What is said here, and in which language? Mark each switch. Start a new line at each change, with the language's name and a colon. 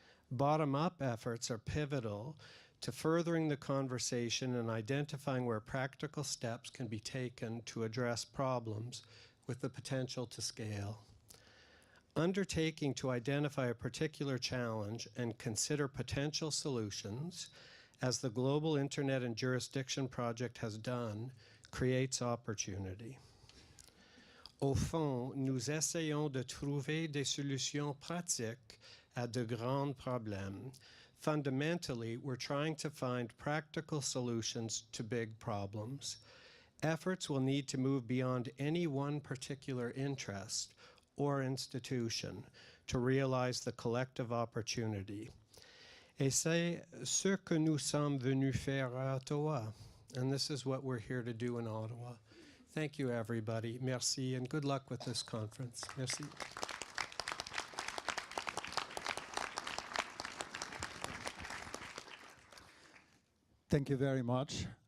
English: Bottom-up efforts are pivotal to furthering the conversation and identifying where practical steps can be taken to address problems with the potential to scale. Undertaking to identify a particular challenge and consider potential solutions, as the Global Internet and Jurisdiction Project has done, creates opportunity.
French: Au fond, nous essayons de trouver des solutions pratiques à de grands problèmes.
English: Fundamentally, we're trying to find practical solutions to big problems. Efforts will need to move beyond any one particular interest or institution to realize the collective opportunity.
French: Et c'est ce que nous sommes venus faire à Ottawa.
English: And this is what we're here to do in Ottawa. Thank you, everybody.
French: Merci,
English: and good luck with this conference.
French: Merci.
English: Thank you very much.